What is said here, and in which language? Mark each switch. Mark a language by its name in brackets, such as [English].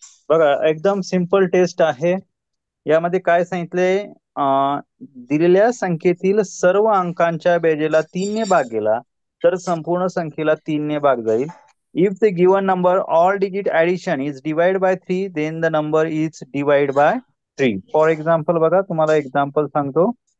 [Marathi] बघा एकदम simple taste आहे. यामध्ये काय सांगितले, दिलेल्या संख्येतील सर्व अंकांच्या बेरजेला 3 ने भाग गेला तर संपूर्ण संख्येला 3 ने भाग जाईल. [English] If the given number all digit addition is divide by 3 then the number is divide by 3. [Marathi] For example बघा, तुम्हाला एक्झाम्पल सांगतो.